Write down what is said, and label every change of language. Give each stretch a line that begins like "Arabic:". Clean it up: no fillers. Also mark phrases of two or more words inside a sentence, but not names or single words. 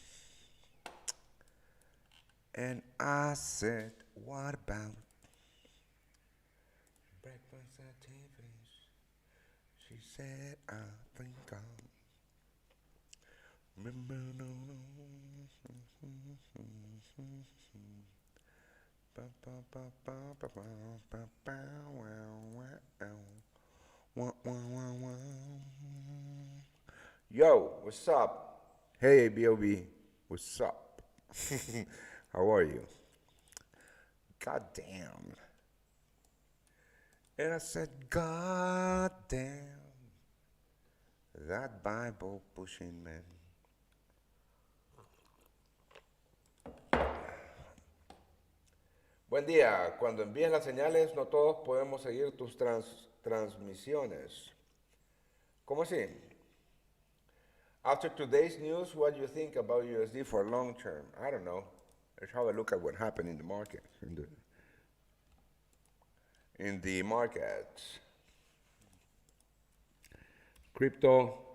English: And I said, what about breakfast activities? She said, I think I'll remember. No, no. Ba, ba, ba, ba, ba, ba, ba, ba, wow, wow. Wah, wah, wah, wah. Yo, what's up? Hey, ABOB, what's up? How are you? God damn. And I said, God damn, that Bible pushing man.
Spanish: Buen día. Cuando envíes las señales, no todos podemos seguir tus transmisiones. ¿Cómo así?
English: After today's news, what do you think about USD for long term? I don't know. Let's have a look at what happened in the market. In the markets. Crypto.